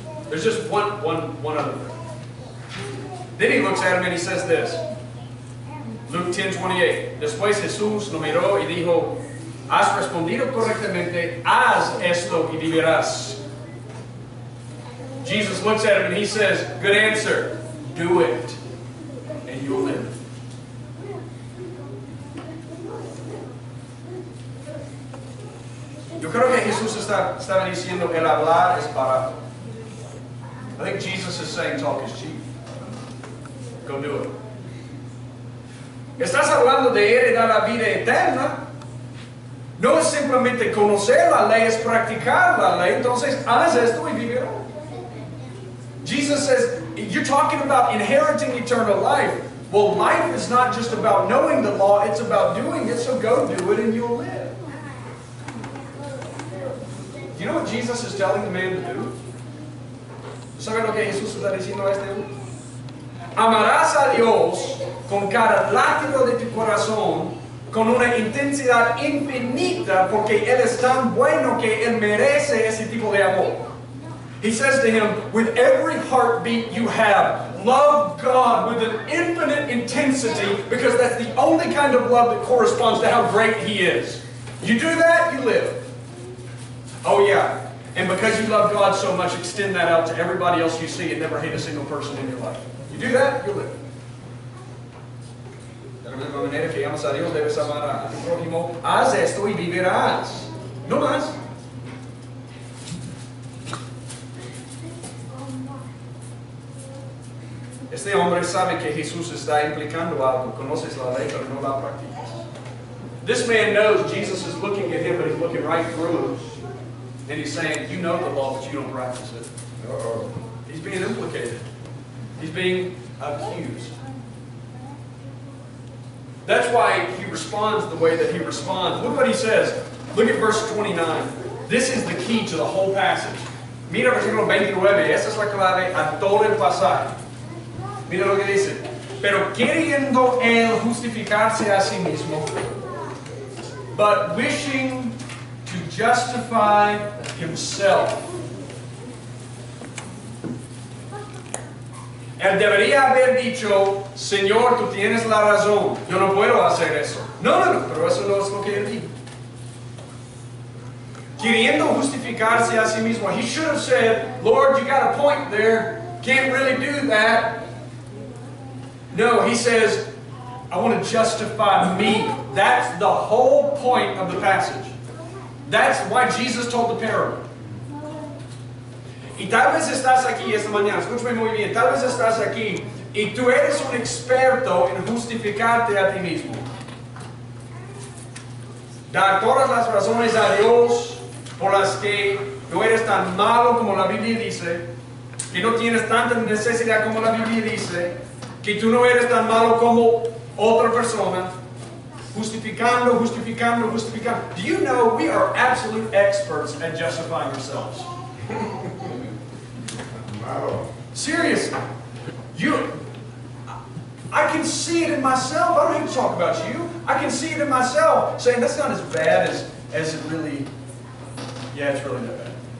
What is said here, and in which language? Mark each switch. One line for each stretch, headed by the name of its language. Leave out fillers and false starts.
English: There's just one other thing. Then he looks at him and he says this. Luke 10:28.
Spanish: Después Jesús lo miró y dijo, has respondido correctamente, haz esto y vivirás.
English: Jesus looks at him and he says, good answer, do it, and you'll live.
Spanish: Yo creo que Jesús estaba diciendo, el hablar es barato.
English: I think Jesus is saying talk is cheap. Go do it.
Spanish: Estás hablando de heredar la vida eterna. No es simplemente conocer la ley, es practicar la ley. Entonces, haz esto y vivirás.
English: Jesus says, you're talking about inheriting eternal life. Well, life is not just about knowing the law, it's about doing it, so go do it and you'll live. Do you know what Jesus is telling the man to do?
Spanish: ¿Saben lo que Jesús está diciendo a este hombre? Amarás a Dios con cada latido de tu corazón, con una intensidad infinita, porque Él es tan bueno que Él merece ese tipo de amor.
English: He says to him, with every heartbeat you have, love God with an infinite intensity, because that's the only kind of love that corresponds to how great He is. You do that, you live. Oh yeah. And because you love God so much, extend that out to everybody else you see and never hate a single person in your life. You do that, you'll live.
Spanish: De la misma manera que amas a Dios, debes amar a tu prójimo. Haz esto y vivirás. No más. Este hombre sabe que Jesús está implicando algo. Conoces la ley, pero no la practicas.
English: This man knows Jesus is looking at him, but he's looking right through him. And he's saying, you know the law, but you don't practice it. He's being implicated. He's being accused. That's why he responds the way that he responds. Look what he says. Look at verse 29. This is the key to the whole passage.
Spanish: Mira versículo 29. Esa es la clave a todo el pasaje. Mira lo que dice. Pero queriendo él justificarse a sí mismo,
English: but wishing to justify himself.
Spanish: Él debería haber dicho, Señor, tú tienes la razón, yo no puedo hacer eso. No, pero eso no es lo que él dijo. Queriendo justificarse a sí mismo.
English: He should have said, Lord, you got a point there, can't really do that. No, he says, I want to justify me. That's the whole point of the passage. That's why Jesus told the parable.
Spanish: Y tal vez estás aquí esta mañana, escúchame muy bien, tal vez estás aquí y tú eres un experto en justificarte a ti mismo. Dar todas las razones a Dios por las que no eres tan malo como la Biblia dice, que no tienes tanta necesidad como la Biblia dice, que tú no eres tan malo como otra persona. Justificando.
English: Do you know we are absolute experts at justifying ourselves? Seriously. I can see it in myself. I don't even talk about you. I can see it in myself saying that's not as bad as it really, yeah, it's really not bad.